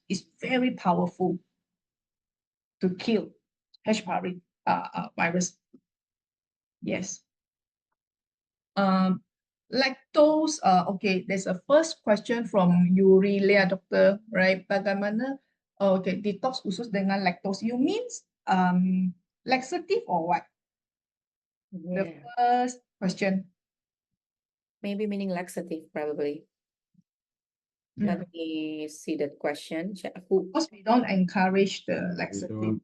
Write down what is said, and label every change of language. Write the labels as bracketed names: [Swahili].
[English] It's very powerful to kill H. pylori virus. Yes. Lactose. Okay, there's a first question from Yurelia, doctor, right? [Indonesian] Bagaimana? Okay, detox khusus dengan lactose. [English] You means laxative or what? The first question. Maybe meaning laxative, probably. Let me see that question. Because we don't encourage the laxative.